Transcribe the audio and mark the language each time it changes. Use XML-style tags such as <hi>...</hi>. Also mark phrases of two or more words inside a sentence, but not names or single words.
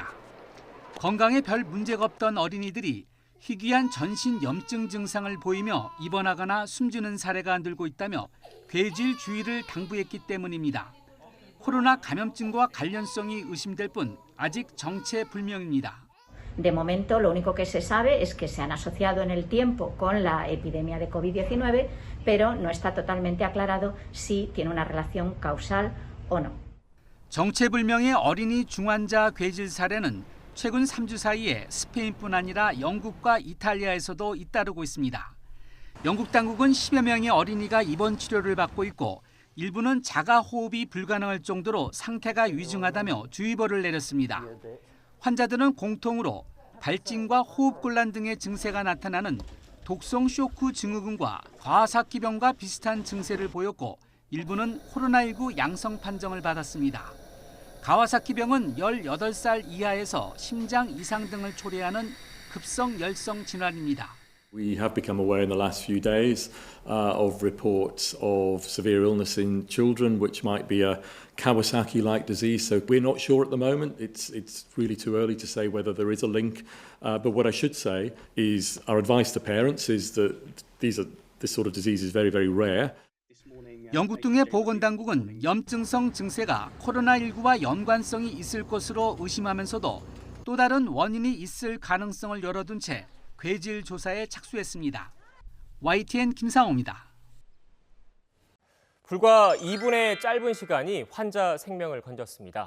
<ko>건강에 별 문제가 없던 어린이들이 희귀한 전신 염증 증상을 보이며 입원하거나 숨지는 사례가 늘고 있다며 괴질 주의를 당부했기 때문입니다. 코로나 감염증과 관련성이 의심될 뿐 아직 정체불명입니다.</ko> <es>De momento, lo único que se sabe es que se han asociado en el tiempo con la epidemia de COVID-19, pero no está totalmente aclarado si tiene una relación causal o no.</es> <ko>정체불명의 어린이 중환자 괴질 사례는 최근 3주 사이에 스페인뿐 아니라 영국과 이탈리아에서도 잇따르고 있습니다. 영국 당국은 10여 명의 어린이가 입원 치료를 받고 있고 일부는 자가 호흡이 불가능할 정도로 상태가 위중하다며 주의보를 내렸습니다. 환자들은 공통으로 발진과 호흡곤란 등의 증세가 나타나는 독성 쇼크 증후군과 과사기병과 비슷한 증세를 보였고 일부는 코로나19 양성 판정을 받았습니다. 가와사키병은 18살 이하에서 심장 이상 등을 초래하는 급성 열성 질환입니다.</ko> <en>We have become aware in the last few days of reports of severe illness in children, which might be a Kawasaki-like disease. So we're not sure at the moment. It's really too early to say whether there is a link. But what I should say is our advice to parents is that this sort of disease is very, very rare.</en> <ko>영국 등의 보건당국은 염증성 증세가 코로나19와 연관성이 있을 것으로 의심하면서도 또 다른 원인이 있을 가능성을 열어둔 채 괴질 조사에 착수했습니다. YTN 김상호입니다. 불과 2분의 짧은 시간이 환자 생명을 건졌습니다.</ko>